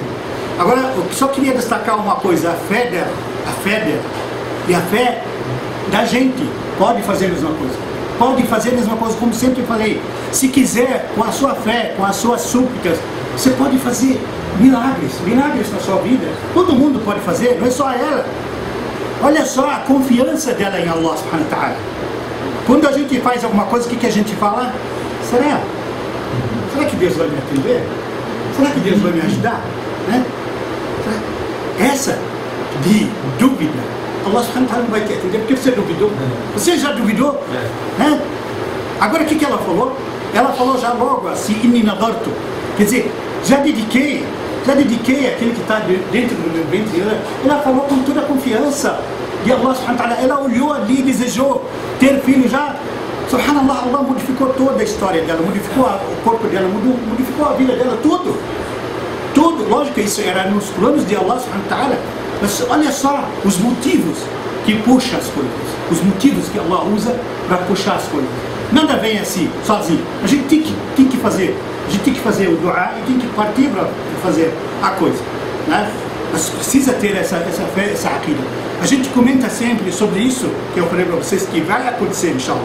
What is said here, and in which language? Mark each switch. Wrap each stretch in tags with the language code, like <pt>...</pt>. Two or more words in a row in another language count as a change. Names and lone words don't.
<pt>Agora, eu só queria destacar uma coisa, a fé dela e a fé da gente pode fazer a mesma coisa. Pode fazer a mesma coisa, como sempre falei. Se quiser, com a sua fé, com as suas súplicas, você pode fazer milagres na sua vida. Todo mundo pode fazer, não é só ela. Olha só a confiança dela em</pt> <ar>الله سبحانه وتعالى.</ar> <pt>Quando a gente faz alguma coisa, o que a gente fala? Será que Deus vai me atender? Será que Deus vai me ajudar? Né? Essa de dúvida,</pt> <ar>الله سبحانه وتعالى</ar> <pt>não vai te atender porque você duvidou. Você já duvidou? Né? Agora o que ela falou? Ela falou já logo assim,</pt> <ar>إني نذرت.</ar> <pt>Quer dizer, já dediquei aquele que está dentro do meu ventre. Ela falou com toda a confiança de</pt> <ar>الله سبحانه وتعالى.</ar> <pt>Ela olhou ali e desejou ter filho já. Subhanallah, Allah modificou toda a história dela, modificou o corpo dela, modificou a vida dela, tudo. Lógico, isso era nos planos de</pt> <ar>الله سبحانه وتعالى.</ar> <pt>Mas olha só os motivos que puxam as coisas, os motivos que Allah usa para puxar as coisas. Nada vem assim, sozinho. A gente tem que fazer. A gente tem que fazer o dua e tem que partir para fazer a coisa, né? Mas precisa ter essa fé, essa aqida. A gente comenta sempre sobre isso, que eu falei para vocês, que vai acontecer, inshallah.</pt>